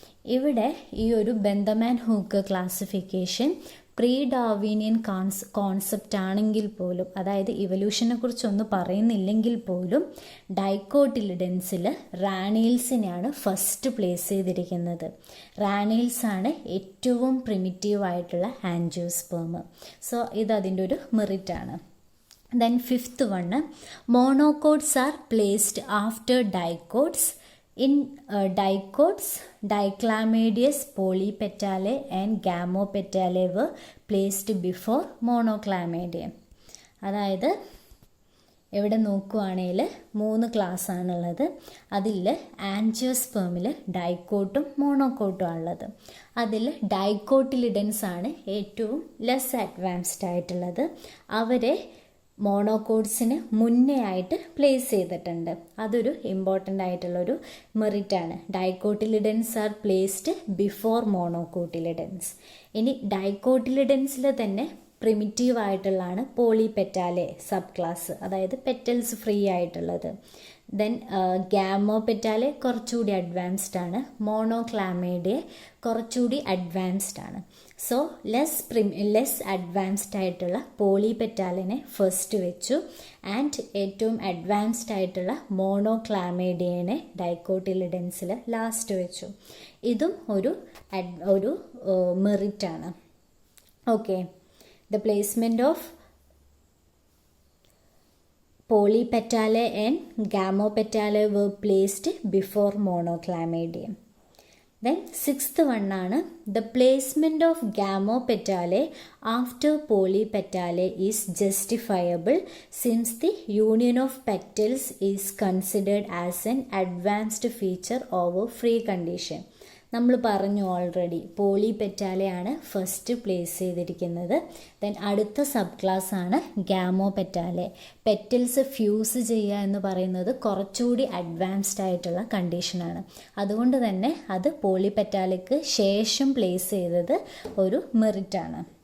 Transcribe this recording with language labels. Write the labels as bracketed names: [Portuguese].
[Malayalam] ഇവിടെ ഈ ഒരു ബെന്തമാൻ hook classification pre Darwinian concept ആണെങ്കിൽ പോലും, അതായത് ഇവല്യൂഷനെ കുറിച്ചൊന്നും പറയുന്നില്ലെങ്കിൽ പോലും, ഡൈക്കോട്ടിലിഡൻസിൽ റാനീൽസിനെയാണ് ഫസ്റ്റ് പ്ലേസ് ചെയ്തിരിക്കുന്നത്. റാനീൽസ് ആണ് ഏറ്റവും പ്രിമിറ്റീവ് ആയിട്ടുള്ള ആൻജിയോസ്പേം. [English] so [Malayalam] ഇത് അതിൻ്റെ ഒരു മെറിറ്റാണ്. [English] Then fifth one monocots are placed after dicots. In dicots, Diclamidius polypetalae and Gamopetalae were placed before Monoclamidium. [Malayalam] അതായത് ഇവിടെ നോക്കുകയാണെങ്കിൽ 3 ക്ലാസ് ആണുള്ളത്. അതിൽ ആൻജിയോസ്പേമിൽ ഡൈക്കോട്ടും മോണോക്കോട്ടും ആണുള്ളത്. അതിൽ ഡൈക്കോട്ടിലിഡൻസ് ആണ് ഏറ്റവും ലെസ് അഡ്വാൻസ്ഡ് ആയിട്ടുള്ളത്. അവരെ മോണോകോട്സിന് മുന്നേ ആയിട്ട് പ്ലേസ് ചെയ്തിട്ടുണ്ട്. അതൊരു ഇമ്പോർട്ടൻ്റ് ആയിട്ടുള്ളൊരു മെറിറ്റാണ്. [English] Dicotyledons are placed before monocotyledons. [Malayalam] ഇനി ഡൈക്കോട്ടിലിഡൻസിൽ തന്നെ പ്രിമിറ്റീവ് ആയിട്ടുള്ളതാണ് പോളിപെറ്റാലെ സബ് ക്ലാസ്, അതായത് പെറ്റൽസ് ഫ്രീ ആയിട്ടുള്ളത്. ദെൻ ഗാമോപെറ്റാലെ കുറച്ചുകൂടി അഡ്വാൻസ്ഡ് ആണ്. മോണോക്ലാമേഡിയെ കുറച്ചുകൂടി അഡ്വാൻസ്ഡ് ആണ്. സോ ലെസ് അഡ്വാൻസ്ഡ് ആയിട്ടുള്ള പോളിപെറ്റാലിനെ ഫസ്റ്റ് വെച്ചു ആൻഡ് ഏറ്റവും അഡ്വാൻസ്ഡ് ആയിട്ടുള്ള മോണോക്ലാമേഡിയനെ ഡൈക്കോട്ടിലിഡൻസിൽ ലാസ്റ്റ് വെച്ചു. ഇതും ഒരു മെറിറ്റാണ്. [English] Okay, the placement of polypetalae and gamopetalae were placed before monoclamidium. Then sixth one ആണ് the placement of gamopetalae after polypetalae is justifiable since the union of petals is considered as an advanced feature over free condition. [Malayalam] നമ്മൾ പറഞ്ഞു already പോളിപെറ്റാലയാണ് first place ചെയ്തിരിക്കുന്നത്. Then അടുത്ത sub class ആണ് ഗാമോപെറ്റാലെ. Petals fuse ചെയ്യുക എന്ന് പറയുന്നത് കുറച്ചുകൂടി അഡ്വാൻസ്ഡ് ആയിട്ടുള്ള കണ്ടീഷനാണ്. അതുകൊണ്ട് തന്നെ അത് പോളിപെറ്റാലയ്ക്ക് ശേഷം പ്ലേസ് ചെയ്തത് ഒരു മെറിറ്റാണ്.